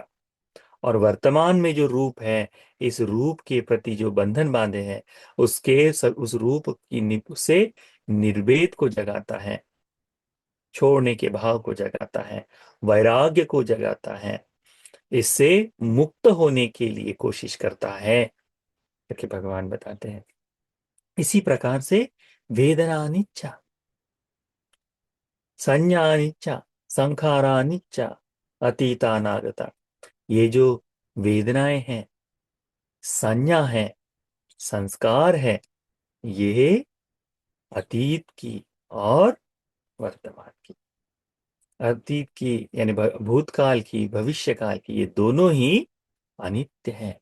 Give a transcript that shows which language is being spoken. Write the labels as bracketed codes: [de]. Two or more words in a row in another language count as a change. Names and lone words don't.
[hi] और वर्तमान में जो रूप है, इस रूप के प्रति जो बंधन बांधे हैं, उस रूप की से निर्वेद को जगाता है, छोड़ने के भाव को जगाता है, वैराग्य को जगाता है, इससे मुक्त होने के लिए कोशिश करता है करके भगवान बताते हैं। [pi] इसी प्रकार से वेदना अनिच्चा, संज्ञा अनिच्चा, संखारा अनिच्चा, अतीता अनागता। [hi] ये जो वेदनाएं हैं, संज्ञा है, संस्कार है, ये अतीत की और वर्तमान की, अतीत की यानी भूतकाल की, भविष्य काल की, ये दोनों ही अनित्य है।